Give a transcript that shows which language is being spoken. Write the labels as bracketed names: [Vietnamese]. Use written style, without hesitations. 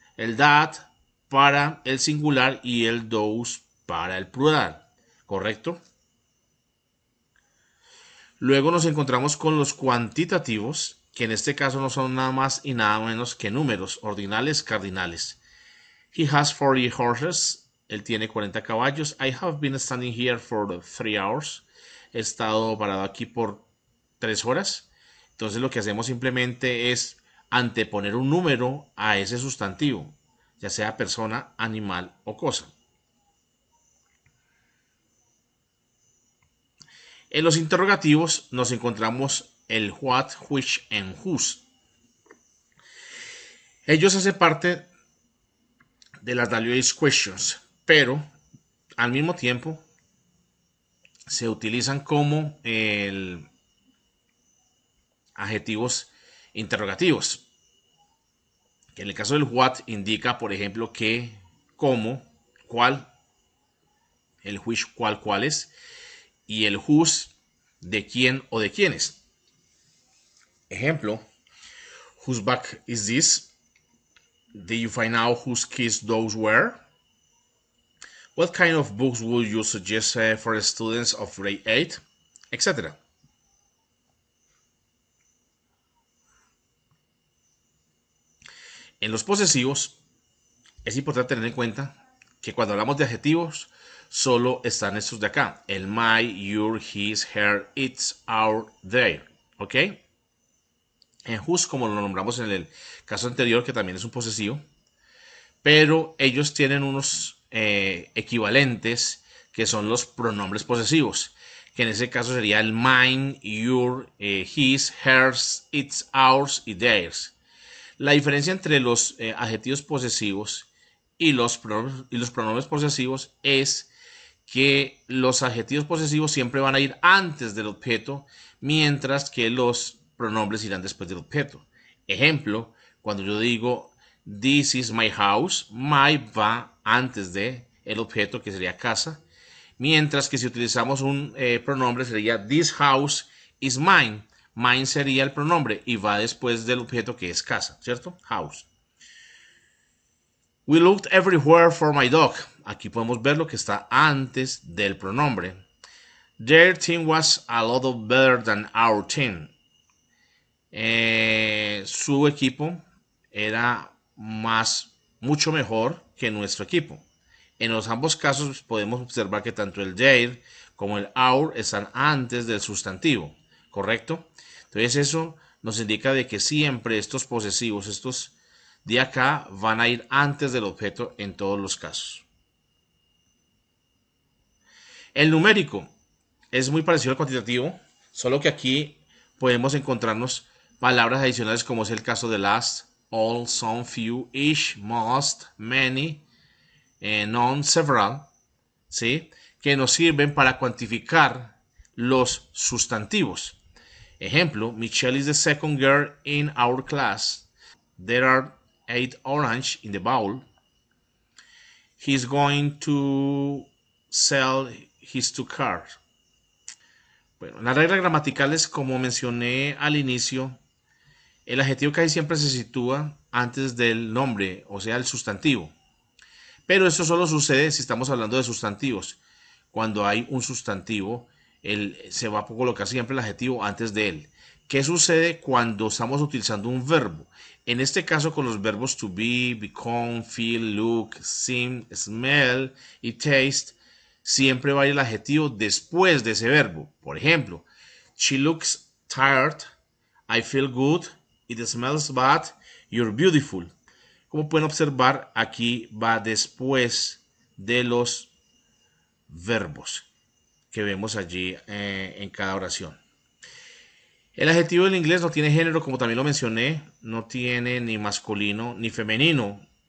[Spanish] El that para el singular y el those para el plural. ¿Correcto? Luego nos encontramos con los cuantitativos, que en este caso no son nada más y nada menos que números ordinales cardinales. [English] He has 40 horses. [Spanish] Él tiene 40 caballos. [English] I have been standing here for 3 hours. [Spanish] He estado parado aquí por 3 horas. Entonces lo que hacemos simplemente es anteponer un número a ese sustantivo, ya sea persona, animal o cosa. En los interrogativos nos encontramos el what, which and whose. Ellos hacen parte de las values questions, pero al mismo tiempo se utilizan como adjetivos interrogativos. Que en el caso del what indica, por ejemplo, qué, cómo, cuál, el which, cuál, cuáles, y el whose, de quién o de quiénes. [English] Ejemplo, whose back is this? Did you find out whose keys those were? What kind of books would you suggest for students of grade 8? [Spanish] Etc. En los posesivos, es importante tener en cuenta que cuando hablamos de adjetivos, solo están estos de acá. El my, your, his, her, its, our, their. ¿Ok? En whose, como lo nombramos en el caso anterior, que también es un posesivo, pero ellos tienen unos equivalentes que son los pronombres posesivos, que en ese caso sería el mine, your, his, hers, its, ours y theirs. La diferencia entre los adjetivos posesivos y los pronombres posesivos es que los adjetivos posesivos siempre van a ir antes del objeto, mientras que los pronombres irán después del objeto. Ejemplo, cuando yo digo [English] this is my house, [Spanish] my va antes de el objeto, que sería casa, mientras que si utilizamos un pronombre sería [English] this house is mine. [Spanish] Mine sería el pronombre y va después del objeto, que es casa, ¿cierto? [English] House. We looked everywhere for my dog. [Spanish] Aquí podemos ver lo que está antes del pronombre. [English] Their team was a lot better than our team. [Spanish] Su equipo era mucho mejor que nuestro equipo. En los ambos casos podemos observar que tanto el their como el our están antes del sustantivo, ¿correcto? Entonces eso nos indica de que siempre estos posesivos, estos de acá, van a ir antes del objeto en todos los casos. El numérico es muy parecido al cuantitativo, solo que aquí podemos encontrarnos palabras adicionales como es el caso de last, all, some, few, each, most, many, none, several, ¿sí? Que nos sirven para cuantificar los sustantivos. [English] Ejemplo, Michelle is the second girl in our class. There are 8 orange in the bowl. He's going to sell his 2 cars. [Spanish] Bueno, las reglas gramaticales, como mencioné al inicio, el adjetivo casi siempre se sitúa antes del nombre, o sea, el sustantivo. Pero esto solo sucede si estamos hablando de sustantivos. Cuando hay un sustantivo, se va a colocar siempre el adjetivo antes de él. ¿Qué sucede cuando estamos utilizando un verbo? En este caso, con los verbos to be, become, feel, look, seem, smell y taste, siempre va a ir el adjetivo después de ese verbo. Por ejemplo, [English] she looks tired, I feel good, it smells bad, you're beautiful. [Spanish] Como pueden observar, aquí va después de los verbos que vemos allí en cada oración. El adjetivo en inglés no tiene género, como también lo mencioné, no tiene ni masculino ni femenino.